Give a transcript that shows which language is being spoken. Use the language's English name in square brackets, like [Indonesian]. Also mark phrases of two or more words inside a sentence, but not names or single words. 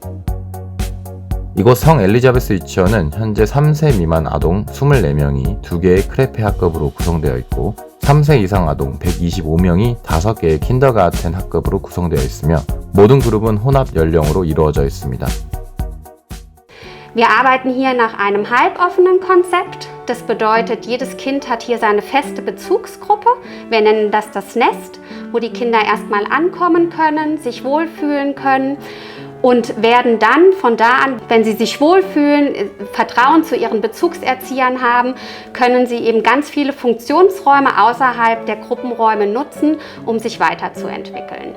[Korean] 이곳 성 엘리자베스 유치원은 현재 3세 미만 아동 24명이 2개의 크레페 학급으로 구성되어 있고 3세 이상 아동 125명이 5개의 킨더가르텐 학급으로 구성되어 있으며 모든 그룹은 혼합 연령으로 이루어져 있습니다. [German] Wir arbeiten hier nach einem halboffenen Konzept. Das bedeutet, jedes Kind hat hier seine feste Bezugsgruppe. Wir nennen das das Nest, wo die Kinder erstmal ankommen können, sich wohlfühlen können und werden dann von da an, wenn sie sich wohlfühlen, Vertrauen zu ihren Bezugserziehern haben, können sie eben ganz viele Funktionsräume außerhalb der Gruppenräume nutzen, um sich weiterzuentwickeln.